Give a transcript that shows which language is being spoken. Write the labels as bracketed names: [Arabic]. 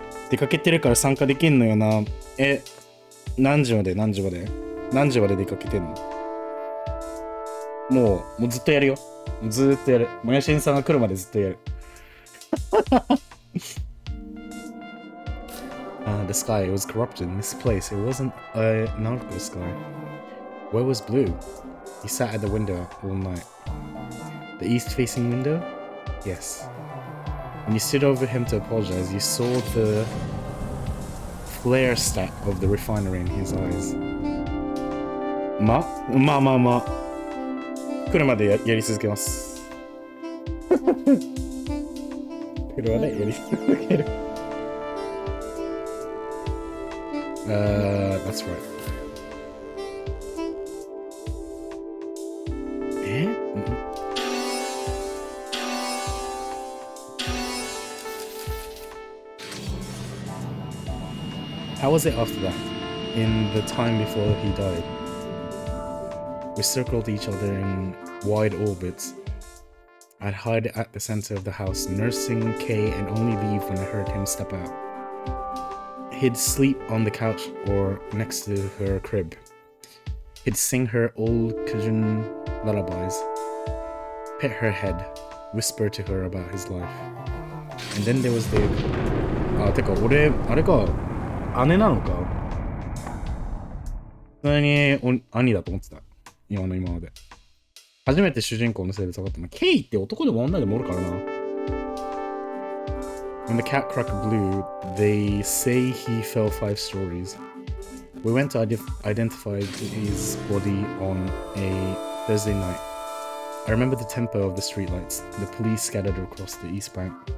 [Japanese] 出かけてるから参加できんのよな。何時まで出かけてんの？もうずっとやるよ。ずっとやる。もやしんさんが来るまでずっとやる。 [English] The sky, it was corrupted, misplaced. It wasn't a Norco sky. Where was blue? He sat at the window all night. The east-facing window? Yes. When you stood over him to apologize, you saw the flare stack of the refinery in his eyes. [Japanese] まあ。来るまで やり続けます。来るまでやり続ける。 [English] That's right. How was it after that? In the time before he died? We circled each other in wide orbits. I'd hide at the center of the house, nursing Kay, and only leave when I heard him step out. He'd sleep on the couch or next to her crib. He'd sing her old Cajun lullabies, pet her head, whisper to her about his life. And then there was the... [Japanese] てか、俺、あれか、姉なのか。普通に兄だと思ってた。今まで。初めて主人公の性別分かったの。ケイって男でも女でもおるからな。 [English] When the cat cracked blue, they say he fell 5 stories. We went to identify his body on a Thursday night. I remember the tempo of the streetlights, the police scattered across the east bank.